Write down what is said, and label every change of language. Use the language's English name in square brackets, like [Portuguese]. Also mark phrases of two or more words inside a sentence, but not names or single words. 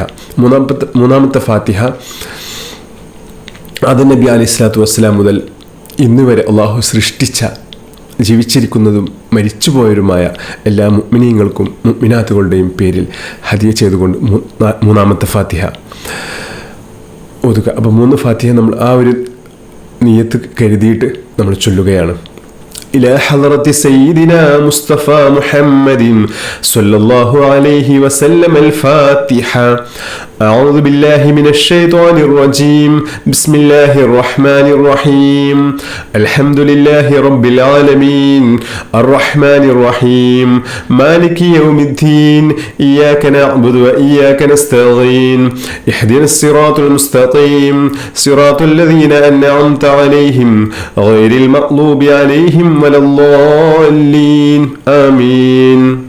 [Malayalam] മൂന്നാമത്തെ ഫാത്തിഹ ആദം നബി [Arabic] عليه الصلاة والسلام [Malayalam] മുതൽ ഇന്ന് വരെ അള്ളാഹു സൃഷ്ടിച്ച ജീവിച്ചിരിക്കുന്നതും മരിച്ചുപോയവരുമായ എല്ലാ മുഅ്മിനീങ്ങൾക്കും മുഅ്മിനാത്തുകളുടെയും പേരിൽ ഹദിയ ചെയ്തുകൊണ്ട് മൂന്നാമത്തെ ഫാത്തിഹ ഓതുക. അപ്പോൾ 3 ഫാത്തിഹ നമ്മൾ ആ ഒരു നിയ്യത്ത് കരുതിയിട്ട് നമ്മൾ ചൊല്ലുകയാണ്. [Arabic] إلى حضرة سيدنا مصطفى محمد صلى الله عليه وسلم الفاتحة. أعوذ بالله من الشيطان الرجيم. بسم الله الرحمن الرحيم. الحمد لله رب العالمين الرحمن الرحيم مالك يوم الدين إياك نعبد وإياك نستعين اهدنا الصراط المستقيم صراط الذين أنعمت عليهم غير المغضوب عليهم ولا الضالين آمين.